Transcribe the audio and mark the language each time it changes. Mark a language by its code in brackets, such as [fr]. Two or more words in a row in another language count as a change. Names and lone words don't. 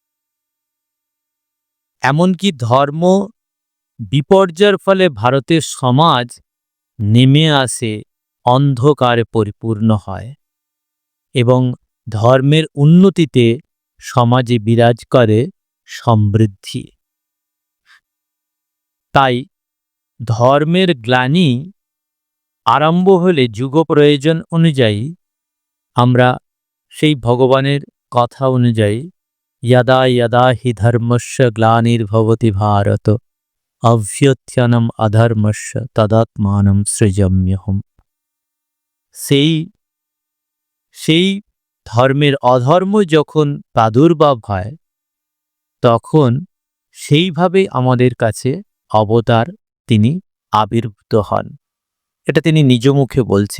[bn] এমনকি ধর্ম বিপর্যয়ের ফলে ভারতের সমাজ নেমে আসে, অন্ধকারে পরিপূর্ণ হয় এবং ধর্মের উন্নতিতে সমাজে বিরাজ করে সমৃদ্ধি। তাই ধর্মের গ্লানি আরম্ভ হলে যুগ প্রয়োজন অনুযায়ী আমরা সেই ভগবানের কথা অনুযায়ী [sa] यदा यदा हि धर्मस्य ग्लानिर्भवति भारत अभ्युत्थानम् अधर्मस्य तदात्मानं सृजाम्यहम्। [bn] সেই ধর্মের অধর্ম যখন প্রাদুর্ভাব হয়, তখন সেইভাবে আমাদের কাছে অবতার তিনি আবির্ভূত হন। এটা তিনি নিজ মুখে বলছেন।